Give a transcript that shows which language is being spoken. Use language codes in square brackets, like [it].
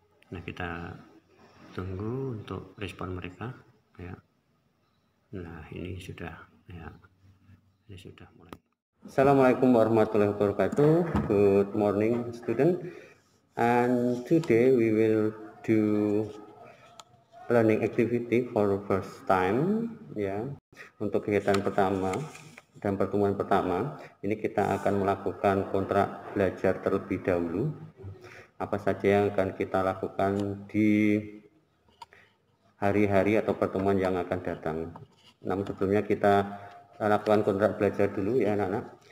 [id] Nah, kita tunggu untuk respon mereka, ya. Nah, ini sudah, ya, ini sudah mulai. [ar] Assalamualaikum warahmatullahi wabarakatuh. [en] Good morning, student. And today we will do learning activity for the first time, ya. [id] Untuk kegiatan pertama dan pertemuan pertama, ini kita akan melakukan kontrak belajar terlebih dahulu. Apa saja yang akan kita lakukan di hari-hari atau pertemuan yang akan datang. Namun sebelumnya kita lakukan kontrak belajar dulu, ya anak-anak.